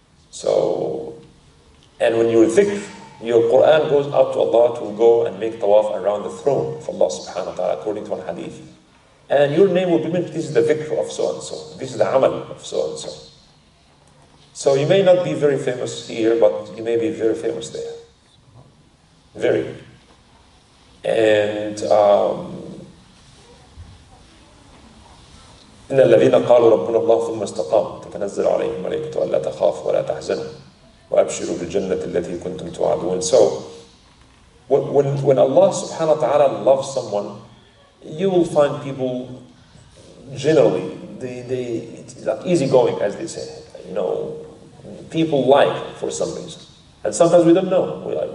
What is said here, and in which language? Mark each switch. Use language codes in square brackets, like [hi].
[en] So, and when you dhikr, your Quran goes up to Allah to go and make tawaf around the throne of Allah subhanahu wa ta'ala, according to one hadith. And your name will be mentioned, this is the dhikr of so and so, this is the amal of so and so. So you may not be very famous here, but you may be very famous there. Very. [ar] And إن الذين قالوا ربنا الله ثم استقاموا تتنزل عليهم الملائكة ألا تخافوا ولا تحزنوا وأبشروا بالجنة التي كنتم توعدون. [en] So when Allah subhanahu wa ta'ala loves someone, you will find people generally it's like easygoing, as they say. You know, people like for some reason. And sometimes we don't know.